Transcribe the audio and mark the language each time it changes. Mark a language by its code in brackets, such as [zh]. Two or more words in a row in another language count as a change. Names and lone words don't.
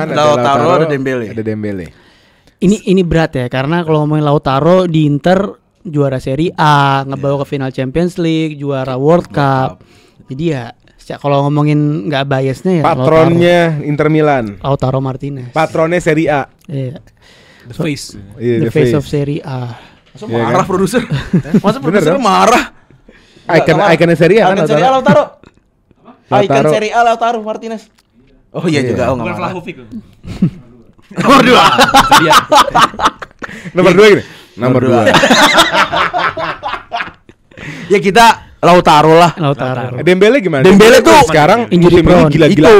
[id] ada Lautaro, ada Dembele. Ada Dembele. Ini berat ya karena kalau ngomongin Lautaro di Inter juara Serie A, ngebawa ke final Champions League, juara World Cup. Jadi ya kalau ngomongin nggak biasnya ya Patronnya Inter Milan. Lautaro Martinez. Patronnya Serie A. Iya. [en] The Face. [id] Iya, [en] The face of Serie A. [id] Masa Iya marah kan? produser? Masa Bener produser dong? marah? Ikonnya Serie A kan Icon Serie A Lautaro. Icon Lautaro. Serie A Lautaro Martinez. Oh iya Iya. juga, oh Bukan enggak marah. Vlahovic. Nomor 2. Iya. Nomor 2 gini. Nomor 2. Ya kita Lautaro lah. Lautaro. Dembele gimana? Dembele tuh sekarang injury musim ini prone. gila-gila. Itu.